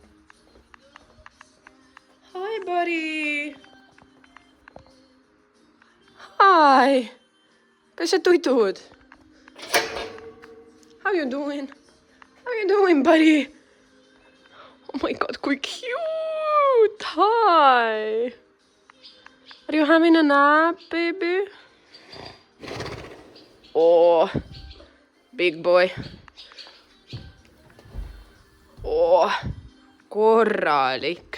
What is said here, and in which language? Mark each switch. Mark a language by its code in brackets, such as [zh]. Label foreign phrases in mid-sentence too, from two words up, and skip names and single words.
[en] Hi, buddy! [et] Hi! Kas sa tutud? [en] How you doing? How you doing, buddy? Oh my god, kui cute! Hi! Are you having a nap, baby? Oh, big boy. [et] Oh, korralik.